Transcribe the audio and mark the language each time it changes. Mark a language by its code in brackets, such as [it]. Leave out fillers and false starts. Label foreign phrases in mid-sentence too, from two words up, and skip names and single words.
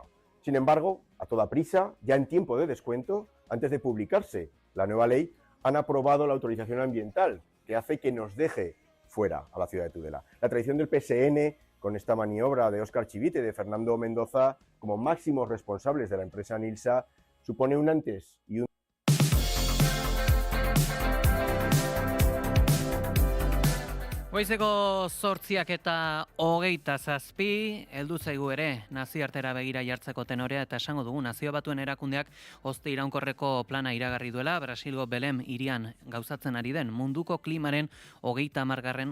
[es] Sin embargo, a toda prisa, ya en tiempo de descuento, antes de publicarse la nueva ley, han aprobado la autorización ambiental, que hace que nos deje fuera a la ciudad de Tudela. La tradición del PSN con esta maniobra de Óscar Chivite y de Fernando Mendoza como máximos responsables de la empresa Nilsa supone un antes y un [eu] Goizeko 8:27, heldu zaigu ere nazioartera begira jartzeko tenorea, eta esango dugu Nazio Batuen Erakundeak hozte iraunkorreko plana iragarri duela, Brasilgo Belem hirian gauzatzen ari den munduko klimaren 30.